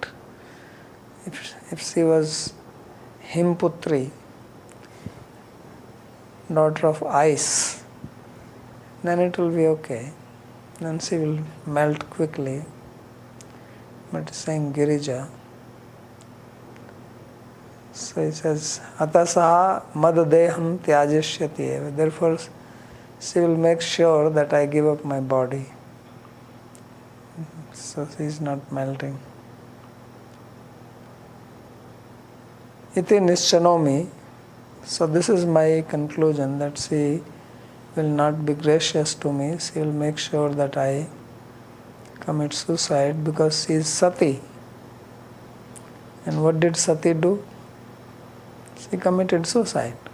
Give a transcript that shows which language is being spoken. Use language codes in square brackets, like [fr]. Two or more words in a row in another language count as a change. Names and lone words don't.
[en] If she was Himputri, daughter of ice, then it will be okay. Then she will melt quickly. But it's saying Girija. So he says, [sa] अतः सा मद्देहं त्यजिष्यति एव. [en] Therefore, she will make sure that I give up my body. So she is not melting. [sa] इति निश्चिनोमि. [en] So this is my conclusion, that she will not be gracious to me. She will make sure that I commit suicide because she is Sati. And what did Sati do? She committed suicide.